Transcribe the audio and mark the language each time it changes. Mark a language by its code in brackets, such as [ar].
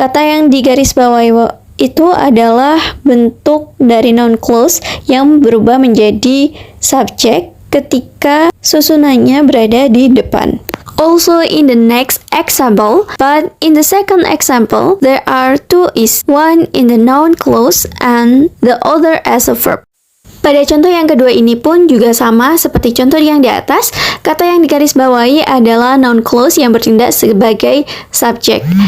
[id] Kata yang digaris bawahi itu adalah bentuk dari noun clause yang berubah menjadi subjek ketika susunannya berada di depan. [en] Also in the next example, but in the second example, there are 2 is, one in the noun clause and the other as a verb. [id] Pada contoh yang kedua ini pun juga sama seperti contoh yang di atas. Kata yang digarisbawahi adalah noun clause yang bertindak sebagai subjek.